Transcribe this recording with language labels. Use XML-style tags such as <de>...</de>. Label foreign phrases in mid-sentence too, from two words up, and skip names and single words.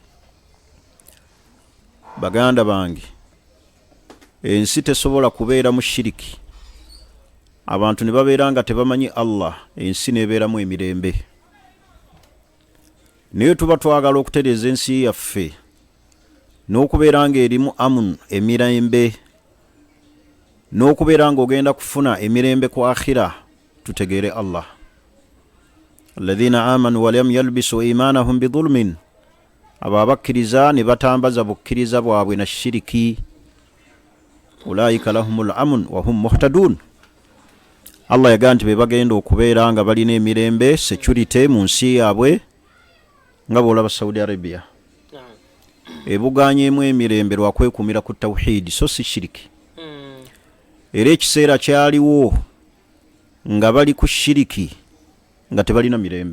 <lg>Baganda bange, ensi tesobola kubeera mu shiriki, abantu ne babeera nga tebamanyi Allah, ensi nebeeramu emirembe. Naye tuba twagala okutereeza ensi yaffe n'okubeera nga erimu amun, emirembe, n'okubeera nga ogenda kufuna emirembe ku akhira, tutegeere Allah.</lg> <ar>الذين آمنوا ولم يلبسوا إيمانهم بظلم,</ar> <lg>abo abakkiriza ne batambaza bukkiriza bwabwe na shiriki,</lg> <ar>أولئك لهم الأمن وهم مهتدون.</ar> <lg>Allah yagaa nti be bagenda okubeera nga balina emirembe, security mu nsi yaabwe, nga bw'olaba Saudi Arabia ebugaanyeemu emirembe lwakwekuumira ku tawhidi, so si shiriki. Era ekiseera kyaliwo nga bali ku shiriki nga tebalina mirembe.</lg>